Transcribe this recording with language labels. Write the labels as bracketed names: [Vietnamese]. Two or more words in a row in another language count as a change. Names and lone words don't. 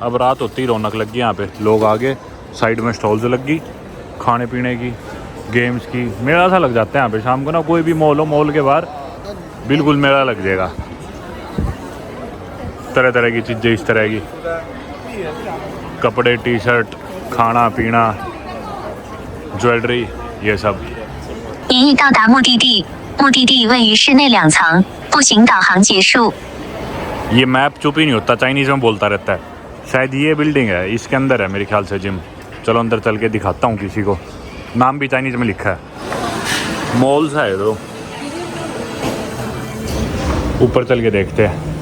[Hindi] अब रात होती ही रौनक लग गई यहाँ पे, लोग आगे साइड में स्टॉल्स लग गई खाने पीने की, गेम्स की। मेला सा लग जाता है यहाँ पे शाम को ना, कोई भी मॉल हो, मॉल के बाहर बिल्कुल मेला लग जाएगा। तरह तरह की चीज़ें इस तरह की, कपड़े, टी-शर्ट, खाना पीना, ज्वेलरी, ये सब। [Chinese] 您已到达目的地，目的地位于室内2层，步行导航结束。 [Hindi] ये मैप चुप ही नहीं होता, चाइनीज़ में बोलता रहता है। शायद ये बिल्डिंग है, इसके अंदर है मेरे ख्याल से जिम। चलो अंदर चल के दिखाता हूँ किसी को, नाम भी चाइनीज़ में लिखा है। मॉल्स है तो ऊपर चल के देखते हैं।